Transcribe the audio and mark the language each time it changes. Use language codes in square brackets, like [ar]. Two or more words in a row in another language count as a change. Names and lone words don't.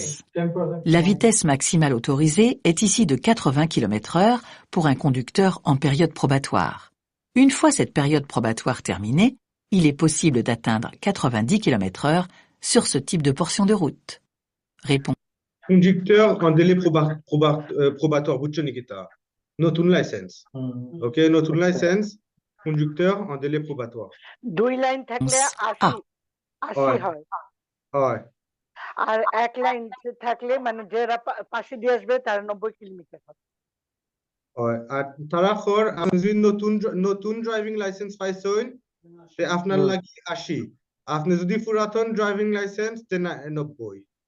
[fr] La vitesse maximale autorisée est ici de 80 km/h pour un conducteur en période probatoire. Une fois cette période probatoire terminée, il est possible d'atteindre 90 km/h sur ce type de portion de route. Réponse. Conducteur en délai probatoire, [bn] বুঝছো নিকিতা নতুন লাইসেন্স ওকে নতুন লাইসেন্স [fr] conducteur en délai probatoire [bn] দুই লাইন থাকলে 80 হয় হয় আর এক লাইন থাকলে মানে যারা পাশে দিয়ে আসবে তার 90 কিলোমিটার হবে হয় আর তারাখর আপনি যদি নতুন ড্রাইভিং লাইসেন্স পাইছেন তে আপনার লাগি 80 আপনি যদি পুরাতন ড্রাইভিং লাইসেন্স তে 90